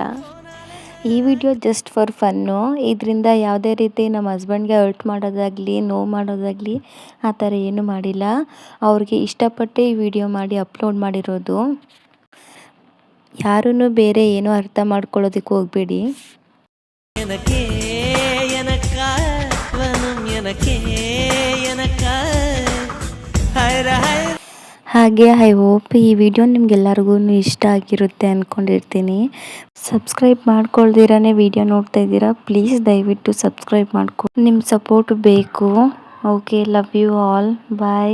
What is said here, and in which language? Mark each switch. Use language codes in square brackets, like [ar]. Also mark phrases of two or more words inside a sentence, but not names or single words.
[kn] ಈ ವಿಡಿಯೋ [en] just for fun. [kn] ಇದರಿಂದ ಯಾವುದೇ ರೀತಿ ನಮ್ಮ ಹಸ್ಬೆಂಡ್ಗೆ ಹರ್ಟ್ ಮಾಡೋದಾಗಲಿ ನೋವು ಮಾಡೋದಾಗಲಿ ಆ ಥರ ಏನೂ ಮಾಡಿಲ್ಲ. ಅವ್ರಿಗೆ ಇಷ್ಟಪಟ್ಟು ಈ ವಿಡಿಯೋ ಮಾಡಿ ಅಪ್ಲೋಡ್ ಮಾಡಿರೋದು. ಯಾರೂ ಬೇರೆ ಏನೂ ಅರ್ಥ ಮಾಡ್ಕೊಳ್ಳೋದಕ್ಕೆ ಹೋಗಬೇಡಿ. [ta] எனக்கே எனக்கா வனும் எனக்கே எனக்கா ஹைர ஹைர [kn] ಹಾಗೆ [en] I hope [kn] ಈ ವಿಡಿಯೋ ನಿಮ್ಗೆಲ್ಲರಿಗೂ ಇಷ್ಟ ಆಗಿರುತ್ತೆ ಅಂದ್ಕೊಂಡಿರ್ತೀನಿ. ಸಬ್ಸ್ಕ್ರೈಬ್ ಮಾಡ್ಕೊಳ್ದಿರಾನೇ ವಿಡಿಯೋ ನೋಡ್ತಾ ಇದ್ದೀರಾ, ಪ್ಲೀಸ್ ದಯವಿಟ್ಟು ಸಬ್ಸ್ಕ್ರೈಬ್ ಮಾಡ್ಕೊ. ನಿಮ್ಮ ಸಪೋರ್ಟ್ ಬೇಕು. [en] okay, love you all, bye.